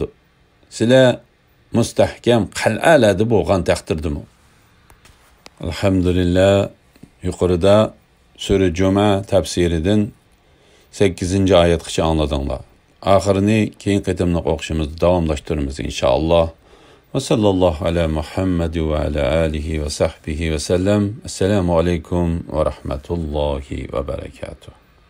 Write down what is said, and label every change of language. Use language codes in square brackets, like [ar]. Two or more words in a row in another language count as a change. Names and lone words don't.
[uz] Sizlar mustahkam qal'alarda bo'lgan taqdirdimi? Alhamdulillah, yuqorida sura Juma tafsiridan 8-oyatgacha angladinglar. Oxirini keyin qitimliq o'qishimizni davomlashtiramiz inshaalloh. [ar] وصلى الله على محمد وعلى آله وصحبه وسلم. السلام عليكم ورحمة الله وبركاته.